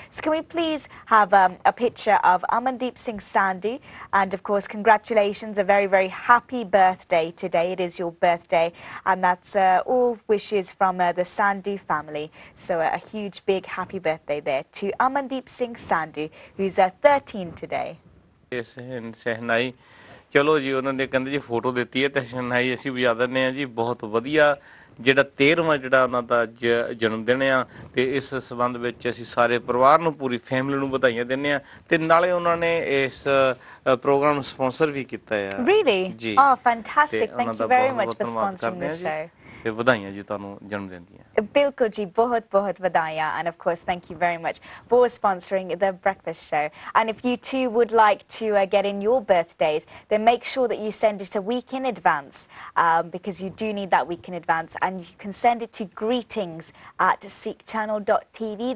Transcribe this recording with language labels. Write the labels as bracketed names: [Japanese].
[English] So can we please have a picture of Amandeep Singh Sandhu? And of course, congratulations, a very, very happy birthday today. It is your birthday, and that's all wishes from the Sandhu family. So a huge, big happy birthday there to Amandeep Singh Sandhu, who's 13 today. [Punjabi] Yes, ਸ਼ਹਿਨਾਈ ਚਲੋ ਜੀ ਉਹਨਾਂ ਨੇ ਕਹਿੰਦੇ ਜੀ photo ਦਿੱਤੀ ਹੈ ਤੇ ਸ਼ਹਿਨਾਈ ਅਸੀਂ ਵਜਾ ਦਿੰਦੇ ਹਾਂ ਜੀ। ਬਹੁਤ ਵਧੀਆ ਜਿਹੜਾ 13ਵਾਂ ਜਿਹੜਾ ਉਹਨਾਂ ਦਾ ਜਨਮ ਦਿਨ ਆ ਤੇ ਇਸ ਸੰਬੰਧ ਵਿੱਚ ਅਸੀਂ ਸਾਰੇ ਪਰਿਵਾਰ ਨੂੰ ਪੂਰੀ ਫੈਮਿਲੀ ਨੂੰ ਵਧਾਈਆਂ ਦਿੰਦੇ ਆ ਤੇ ਨਾਲੇ ਉਹਨਾਂ ਨੇ ਇਸ ਪ੍ਰੋਗਰਾਮ ਨੂੰ ਸਪਾਂਸਰ ਵੀ ਕੀਤਾ ਆ। [English] Really? [Punjabi] ਜੀ [English] Oh, fantastic. Thank you very much for sponsoring the show. [Punjabi] ਤੇ ਵਧਾਈਆਂ ਜੀ ਤੁਹਾਨੂੰ ਜਨਮ ਦਿਨ ਦੀਆਂ। Bilkul ji, बहुत vadaya, [English] and of course thank you very much for sponsoring the breakfast show. And if you too would like to get in your birthdays, then make sure that you send it a week in advance, because you do need that week in advance, and you can send it to greetings@sikhchannel.tv.